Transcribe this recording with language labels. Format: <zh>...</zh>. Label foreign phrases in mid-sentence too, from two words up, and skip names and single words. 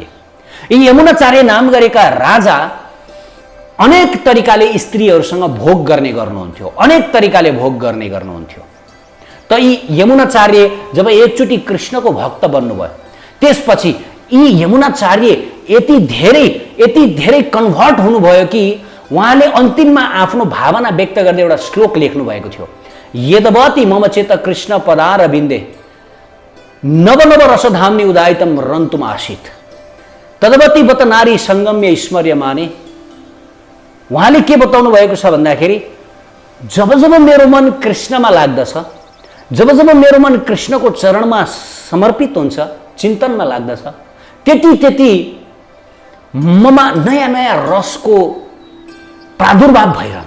<ne>यी यमुनाचार्य नाम गरेका राजा अनेक तरिकाले स्त्रीहरूसँग भोग गर्ने गर्नुहुन्थ्यो, अनेक तरिकाले भोग गर्ने गर्नुहुन्थ्यो। त यी यमुनाचार्य जब एकचोटि कृष्णको भक्त बन्नुभयो, त्यसपछि यी यमुनाचार्य यति धेरै कन्भर्ट हुनुभयो कि उहाँले अन्तिममा आफ्नो भावना व्यक्त गर्दै एउटा श्लोक लेख्नु भएको थियो।</ne> <sa>यदवती मम चेत कृष्ण पदारविन्दे नव नव रसधाम्नि उदायितम रन्तुम आसीत् तदवती बत नारी संगम्य स्मर्यमाने।</sa> <ne>उहाँले के बताउनु भएको छ भन्दाखेरि जब जब मेरो मन कृष्णमा लाग्दछ, जब जब मेरो मन कृष्णको चरणमा समर्पित हुन्छ, चिन्तनमा लाग्दछ, त्यति ममा नयाँ नयाँ रसको प्रादुर्भाव भइरहन्छ।</ne>